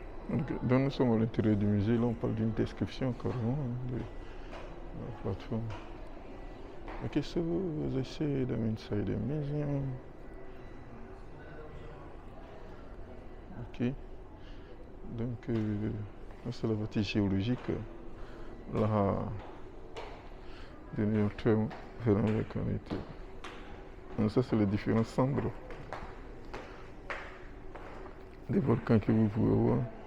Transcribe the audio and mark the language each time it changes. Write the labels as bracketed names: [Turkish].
[French] Donc nous sommes à l'intérieur du musée, là on parle d'une description carrément de la plateforme. [English] Okay, so as I said, I'm inside the museum. Ok. [French] Donc c'est la partie géologique. Là, de neutrons venant avec un été. Donc ça c'est les différents cendres des volcans que vous pouvez voir.